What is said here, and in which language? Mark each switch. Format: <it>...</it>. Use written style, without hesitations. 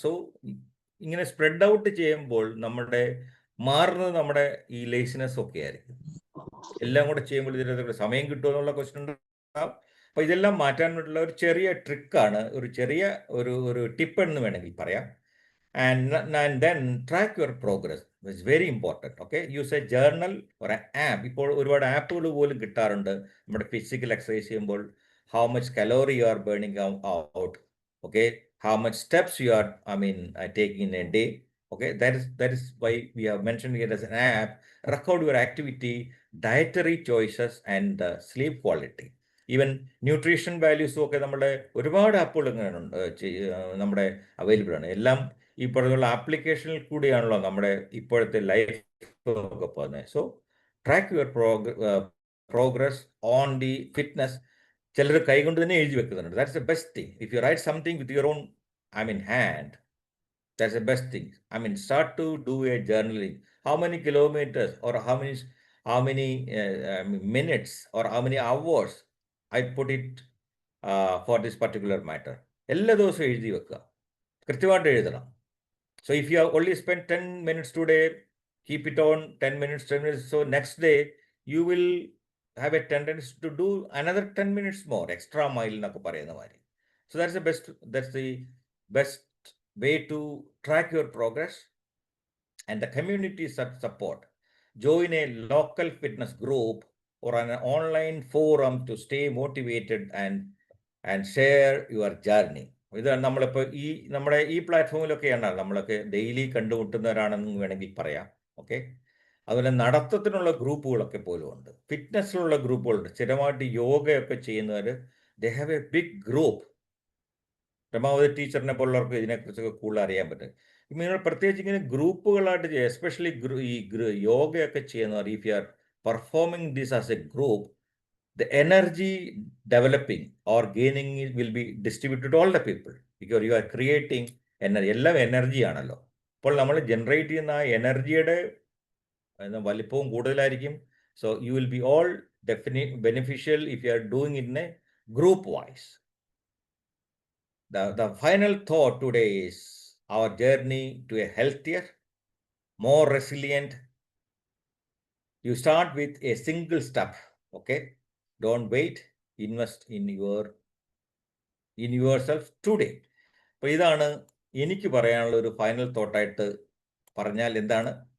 <ml>So ഇങ്ങനെ spread out ചെയ്യുമ്പോൾ മാറുന്നത് നമ്മുടെ ഈ ലേസിനെസ് ഒക്കെ ആയിരിക്കും. എല്ലാം കൂടെ ചെയ്യുമ്പോൾ ഇതിനകത്ത് സമയം കിട്ടുമോ എന്നുള്ള ക്വസ്റ്റ്യൻ ഉണ്ടാവും. അപ്പോൾ ഇതെല്ലാം മാറ്റാനുള്ള ഒരു ചെറിയ ട്രിക്കാണ്, ഒരു ചെറിയ ഒരു ടിപ്പ് എന്ന് വേണമെങ്കിൽ പറയാം.</ml> <en>And then track your progress. It's very important. Okay, use a journal or an app.</en> <ml>ഇപ്പോൾ ഒരുപാട് ആപ്പുകൾ പോലും കിട്ടാറുണ്ട്. നമ്മുടെ ഫിസിക്കൽ എക്സസൈസ് ചെയ്യുമ്പോൾ</ml> <en>how much calorie you are burning out. Okay, how much steps you are taking in a day. Okay, that is why we have mentioned it as an app. Record your activity, dietary choices, and sleep quality.</en> <ml>Even nutrition വാല്യൂസും ഒക്കെ നമ്മുടെ ഒരുപാട് ആപ്പുകൾ നമ്മുടെ available ആണ്. എല്ലാം ഈ പറഞ്ഞുള്ള ആപ്ലിക്കേഷനിൽ കൂടിയാണല്ലോ നമ്മുടെ ഇപ്പോഴത്തെ ലൈഫ് ഒക്കെ പോകുന്നത്.</ml> <en>So track your progress on the fitness.</en> <ml>ചിലർ കൈകൊണ്ട് തന്നെ എഴുതി വെക്കുന്നുണ്ട്.</ml> <en>That's the best thing. If you write something with your own hand, that's the best thing. Start to do a journaling. How many kilometres or how many minutes or how many hours I put it for this particular matter.</en> <ml>എല്ലാ ദിവസവും എഴുതി വെക്കുക, കൃത്യമായിട്ട് എഴുതണം.</ml> <en>So if you have only spent 10 minutes today, keep it on 10 minutes. So next day you will have a tendency to do another 10 minutes more, extra mile</en> <ml>എന്നൊക്കെ പറയുന്ന മാതിരി.</ml> <en>So that's the best way to track your progress. And the community support. join a local fitness group or an online forum to stay motivated and share your journey.</en> <ml>ഇതാണ് നമ്മളിപ്പോൾ നമ്മുടെ ഈ പ്ലാറ്റ്ഫോമിലൊക്കെയാണ് നമ്മളൊക്കെ daily കണ്ടുമുട്ടുന്നവരാണെന്ന് വേണമെങ്കിൽ പറയാം. ഓക്കെ, അതുപോലെ നടത്തത്തിനുള്ള ഗ്രൂപ്പുകളൊക്കെ പോലും ഉണ്ട്, ഫിറ്റ്നസ്സിലുള്ള ഗ്രൂപ്പുകളുണ്ട്, സ്ഥിരമായിട്ട് യോഗയൊക്കെ ചെയ്യുന്നവർ,</ml> <en>They have a big group.</en> <ml>Ramavathi ടീച്ചറിനെ പോലുള്ളവർക്ക് ഇതിനെക്കുറിച്ചൊക്കെ കൂടുതൽ അറിയാൻ പറ്റും. നിങ്ങൾ പ്രത്യേകിച്ച് ഇങ്ങനെ ഗ്രൂപ്പുകളായിട്ട് ചെയ്യുക, എസ്പെഷ്യലി യോഗയൊക്കെ ചെയ്യുന്നവർ,</ml> <en>If you are performing this as a group, the energy developing or gaining will be distributed to all the people because you are creating energy.</en> <ml>എല്ലാം എനർജി ആണല്ലോ. അപ്പോൾ നമ്മൾ ജനറേറ്റ് ചെയ്യുന്ന ആ എനർജിയുടെ വലിപ്പവും കൂടുതലായിരിക്കും.</ml> <en>So you will be all beneficial if you are doing it in a group wise. The final thought today is our journey to a healthier, more resilient. You start with a single step. Okay, don't wait, invest in yourself today.</en> <ml>അപ്പോൾ ഇതാണ് എനിക്ക് പറയാനുള്ള ഒരു final തോട്ടായിട്ട് പറഞ്ഞാൽ എന്താണ്?</ml>